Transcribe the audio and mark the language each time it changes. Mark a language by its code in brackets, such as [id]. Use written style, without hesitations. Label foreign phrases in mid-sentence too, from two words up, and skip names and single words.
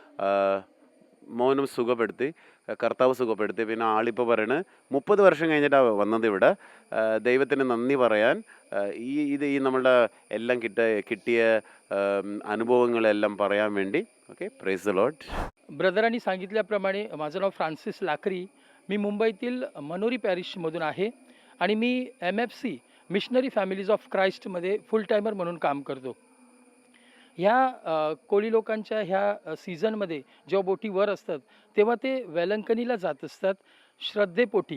[ml] മോനും കർത്താവ് സുഖപ്പെടുത്തി. പിന്നെ ആളിപ്പോൾ പറയണത് 30 വർഷം കഴിഞ്ഞിട്ടാണ് വന്നത് ഇവിടെ ദൈവത്തിന് നന്ദി പറയാൻ. ഈ നമ്മളുടെ എല്ലാം കിട്ടിയ അനുഭവങ്ങളെല്ലാം പറയാൻ വേണ്ടി. [en] Okay, praise the Lord. [mr] ब्रदरांनी सांगितल्याप्रमाणे माझं नाव फ्रान्सिस लाकरी. मी मुंबईतील मनोरी पॅरिशमधून आहे आणि मी MFC मिशनरी फॅमिलीज ऑफ क्राईस्टमध्ये [en] full timer [mr] म्हणून काम करतो. ह्या कोळी लोकांच्या ह्या सीझनमध्ये जेव्हा बोटी वर असतात तेव्हा ते वेलंकणीला जात असतात श्रद्धेपोटी.